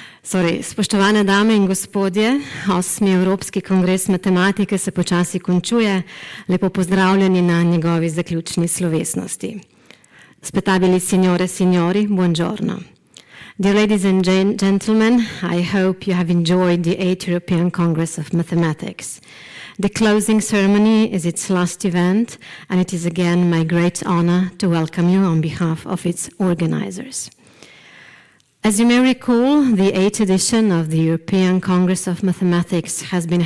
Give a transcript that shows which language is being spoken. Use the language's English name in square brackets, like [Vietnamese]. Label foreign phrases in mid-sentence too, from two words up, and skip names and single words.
[Slovenian] Spoštovane dame in gospodje, 8. Evropski kongres matematike se počasi končuje. Lepo pozdravljeni na njegovi zaključni slovesnosti. [Italian] Spettabili signore e signori, buongiorno. [English] Dear ladies and gentlemen, I hope you have enjoyed the 8th European Congress of Mathematics. The closing ceremony is its last event, and it is again my great honor to welcome you on behalf of its organizers. As you may recall, the 8th edition of the European Congress of Mathematics has been